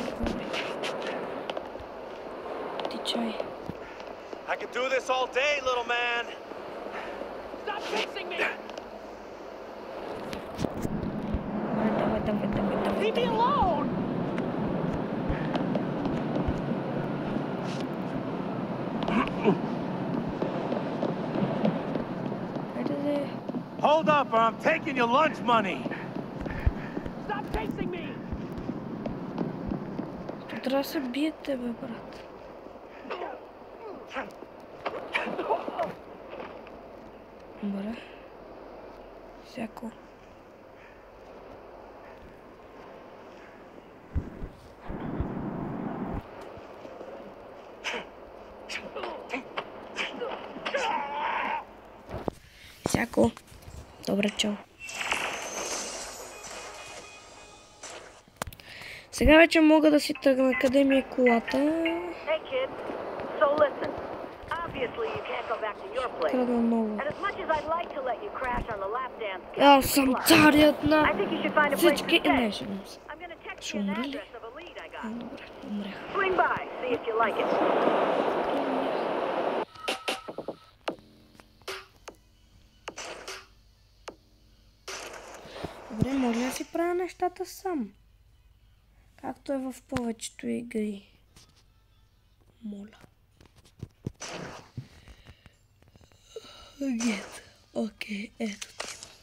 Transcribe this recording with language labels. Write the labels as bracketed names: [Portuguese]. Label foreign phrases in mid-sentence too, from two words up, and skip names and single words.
[Bulgarian] Тичай. [English] I could do this all day, little man. Stop chasing me! [Bulgarian] Давай. [English] Leave me alone! Hold up, or I'm taking your lunch money. Stop chasing me! [Bulgarian] Тут трябва да се биете, бе, брат. Добре. Всяко. Всяко. Добре, чао. Сега вече мога да си тръгна. Къде ми е колата? [English] Hey kid, so listen. Obviously you can't go back to your place. [Bulgarian] Тръгна много. [English] And as much as I'd like to let you crash on the lap dance, [Bulgarian] Аз съм царят на [English] I think you should find a place [Bulgarian] всички [English] to stay. [Bulgarian] неща. [English] I'm gonna text [Bulgarian] Ще [English] you an [Bulgarian] умре ли? [English] address of a lead I got. [Bulgarian] Добре, умрях. [English] Swing by, see if you like it. [Bulgarian] Добре, може да си правя нещата сам. Както е в повечето игри. Моля. Окей, ето ти.